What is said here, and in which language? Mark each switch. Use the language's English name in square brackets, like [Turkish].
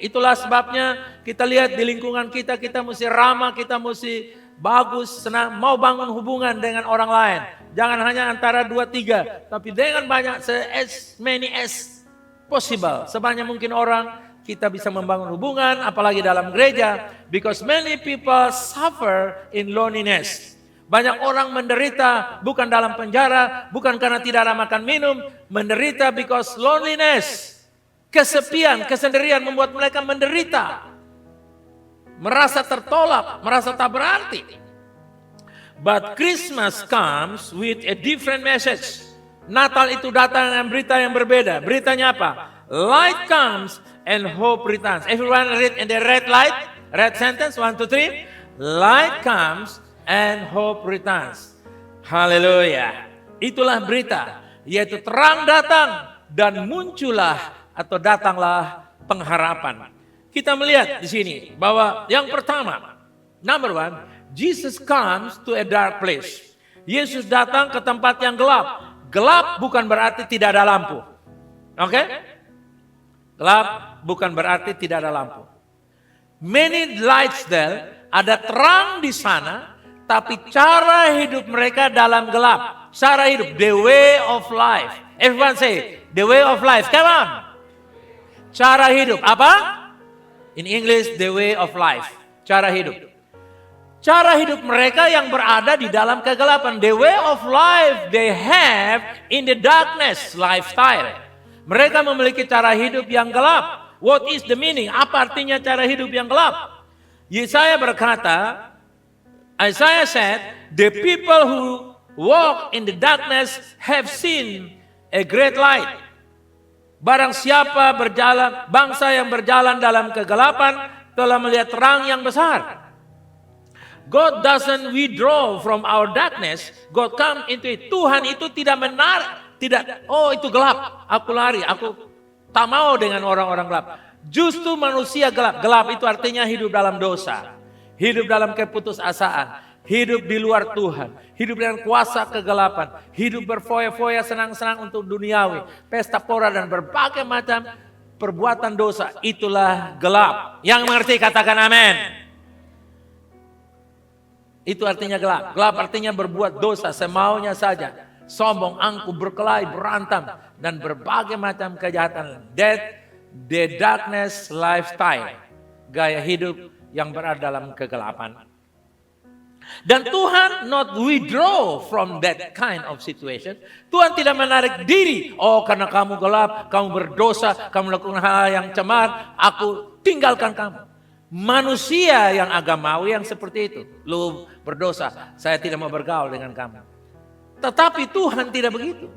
[Indonesian] Itulah sebabnya kita lihat di lingkungan kita, kita mesti ramah, kita mesti bagus, senang, mau bangun hubungan dengan orang lain. Jangan hanya antara 2-3, tapi dengan banyak, [English] as many as possible. [Indonesian] Sebanyak mungkin orang, kita bisa membangun hubungan, apalagi dalam gereja. [English] Because many people suffer in loneliness. [Indonesian] Banyak orang menderita bukan dalam penjara, bukan karena tidak ada makan minum, menderita [English] because loneliness. [Indonesian] Kesepian, kesendirian membuat mereka menderita. Merasa tertolak, merasa tak berarti. [English] But Christmas comes with a different message. [Indonesian] Natal itu datang dengan berita yang berbeda. Beritanya apa? [English] Light comes and hope returns. Everyone read in the red light, red sentence, 1, 2, 3. Light comes and hope returns. Haleluya. [Indonesian] Itulah berita, yaitu terang datang dan muncullah atau datanglah pengharapan. Kita melihat di sini bahwa yang pertama, [English] number 1, Jesus comes to a dark place. [Indonesian] Yesus datang ke tempat yang gelap. Gelap bukan berarti tidak ada lampu. Oke? Gelap bukan berarti tidak ada lampu. [English] Many lights there, [Indonesian] ada terang di sana, tapi cara hidup mereka dalam gelap. Cara hidup, [English] the way of life. Everyone say, the way of life. Come on. [Indonesian] Cara hidup apa? [English] In English, the way of life. [Indonesian] cara hidup. Cara hidup mereka yang berada di dalam kegelapan. [English] The way of life they have in the darkness lifestyle. [Indonesian] Mereka memiliki cara hidup yang gelap. [English] What is the meaning? [Indonesian] Apa artinya cara hidup yang gelap? Yesaya berkata, [English] Isaiah said, the people who walk in the darkness have seen a great light. [Indonesian] Barang siapa berjalan, bangsa yang berjalan dalam kegelapan telah melihat terang yang besar. [English] God doesn't withdraw from our darkness. God come into it. [Indonesian] Tuhan itu tidak menarik, tidak. Oh itu gelap, aku lari, aku tak mau dengan orang-orang gelap. Justru manusia gelap. Gelap itu artinya hidup dalam dosa, hidup dalam keputusasaan, hidup di luar Tuhan, hidup dengan kuasa kegelapan, hidup berfoya-foya senang-senang untuk duniawi, pesta pora dan berbagai macam perbuatan dosa. Itulah gelap. Yang mengerti katakan amin. Itu artinya gelap. Gelap artinya berbuat dosa semaunya saja. Sombong, angkuh, berkelahi, berantam, dan berbagai macam kejahatan. [English] That the darkness lifestyle. [Indonesian] Gaya hidup yang berada dalam kegelapan. Dan Tuhan [English] not withdraw from that kind of situation. [Indonesian] Tuhan tidak menarik diri. Oh karena kamu gelap, kamu berdosa, kamu lakukan hal yang cemar, aku tinggalkan kamu. Manusia yang agamawi yang seperti itu. Lu berdosa, saya tidak mau bergaul dengan kamu. Tetapi Tuhan tidak begitu.